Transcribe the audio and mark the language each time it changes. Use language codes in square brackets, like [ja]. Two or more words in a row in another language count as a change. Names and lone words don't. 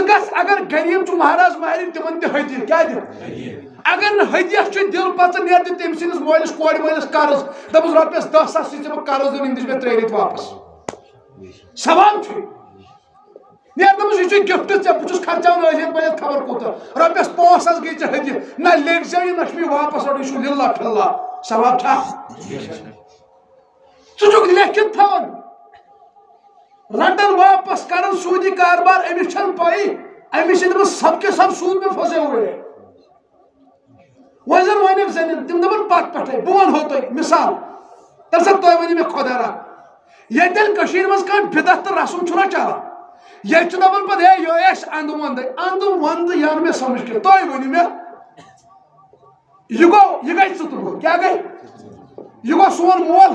[ks] گژھ اگر غریٖب چھُ مہراز مہرِنۍ تِمن دِ ہدیہ کیٛاہ دِ اگر نہٕ ہدیہ چھُ دِل پژٕ نیر دِ تٔمۍ سٕنٛدِس مٲلِس کورِ مٲلِس قرض دپُس رۄپیس 10,000 چھِ ژےٚ قرض دیُن یِم دِژ مےٚ 3 رٮ۪تۍ واپس ثواب چھُ نیر دپُس یہِ چھُ گفٹ ژےٚ بہٕ چھُس خرچاوان ٲسِتھ بٔنِتھ خبر کوٗتاہ رۄپیس 5,000 گٔے ژےٚ ہدیہ نہ لیکھزٮ۪و یہِ نہ چھُ مےٚ واپس رٹُن یہِ چھُ لِلہ فِلہ ثواب چھا ژٕ چھُکھ لیکھِتھ تھاوان رٹن واپس کرن سودی کاربار امس چھن پائی امس [ur] سب کے سب سود میں پھنسے ہوئے [ks] وۄنۍ زن ونیٚکھ زنٮ۪ن تِم دپن پتہٕ پٮ۪ٹھے بہٕ ونہو تۄہہِ مثال دپسا تُہۍ ؤنِو مےٚ خۄدا را ییٚتٮ۪ن کٔشیٖرِ منٛز کانٛہہ بدعت تہٕ رسم چھُنہ چلان ییٚتہِ چھِ دپان پتہٕ ہے یہِ آسہِ انٛدٕ ونٛدٕ یہِ آو نہٕ مےٚ سمجھ کینٛہہ تُہۍ ؤنِو مےٚ یہِ گوٚو یہِ گٔے 2 دۄہ کیٛاہ گٔے یہِ گوٚو سون مول